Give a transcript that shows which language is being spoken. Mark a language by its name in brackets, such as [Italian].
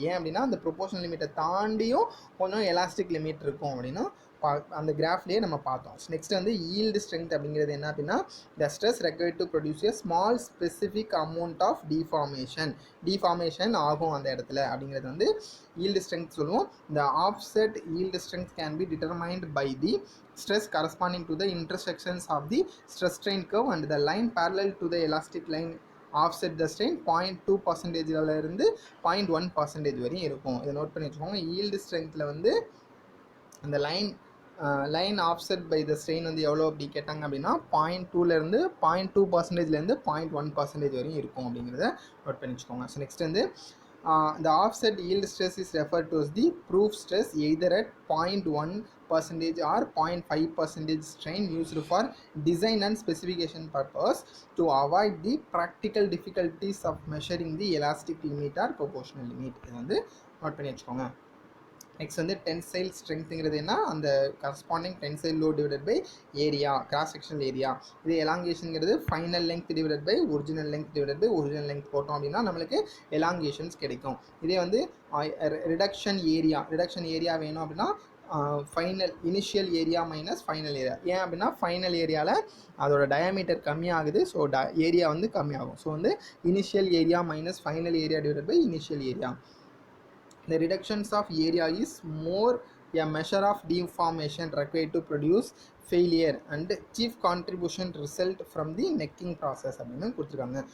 [Tamil] ஏன் அப்படின்னா அந்த ப்ரொபோஷனல் லிமிட்டை தாண்டியும் கொஞ்சம் எலாஸ்டிக் லிமிட் இருக்கும் அப்படின்னா அந்த கிராஃப்லேயே நம்ம பார்த்தோம். நெக்ஸ்ட் வந்து ஈல்டு ஸ்ட்ரென்த் அப்படிங்கிறது என்ன அப்படின்னா the stress required to produce a small specific amount of deformation ஆகும் அந்த இடத்துல அப்படிங்கிறது வந்து ஈல்டு ஸ்ட்ரென்த் சொல்லுவோம். [English] the offset yield strength can be determined by the stress corresponding to the intersections of the stress strain curve and the line parallel to the elastic line offset the strain 0.2% [Tamil] இருந்து 0.1% வரையும் இருக்கும். இதை note பண்ணி வச்சுக்கோங்க. Yield ஸ்ட்ரென்த்தில் வந்து அந்த line offset by the strain வந்து எவ்வளோ அப்படி கேட்டாங்க அப்படின்னா 0.2லேருந்து 0.2%லேருந்து 0.1% வரையும் இருக்கும் அப்படிங்கிறத நோட் பண்ணி வச்சுக்கோங்க. [English] So next வந்து the offset yield stress is referred to as the proof stress either at 0.1% or 0.5% strain used for design and specification purpose to avoid the practical difficulties of measuring the elastic limit or proportional limit. [Tamil] இது வந்து note பண்ணி வச்சுக்கோங்க. Next வந்து tensile ஸ்ட்ரென்த்துங்கிறது என்ன அந்த corresponding tensile load divided by area, cross sectional area. இது எலாங்கேஷனுங்கிறது final length divided by original length divided by original length போட்டோம் அப்படின்னா நம்மளுக்கு எலாங்கேஷன்ஸ் கிடைக்கும். இதே வந்து ரிடக்ஷன் ஏரியா வேணும் அப்படின்னா initial area minus final area. ஏன் அப்படின்னா ஃபைனல் ஏரியாவில் அதோட டயாமீட்டர் கம்மியாகுது, ஸோ ஏரியா வந்து கம்மியாகும். ஸோ வந்து initial area minus final area divided by initial area. [English] The reductions of area is more a measure of deformation required to produce failure and chief contribution result from the necking process [Tamil] அப்படின்னு கொடுத்துருக்காங்க.